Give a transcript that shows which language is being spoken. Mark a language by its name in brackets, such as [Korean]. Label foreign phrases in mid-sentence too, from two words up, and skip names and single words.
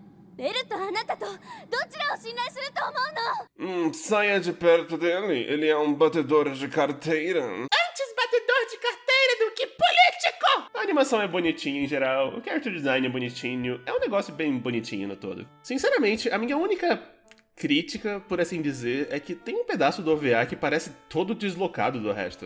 [Japanese] ベルとあなたとどちらを信頼すると思うの？ [Portuguese] Saia de perto dele, ele é um batedor de carteira. Antes batedor de carteira do que político! A animação é bonitinha em geral, o [English] character design [Portuguese] é bonitinho, é um negócio bem bonitinho no todo. Sinceramente, a minha única crítica, por assim dizer, é que tem um pedaço do OVA que parece todo deslocado do resto.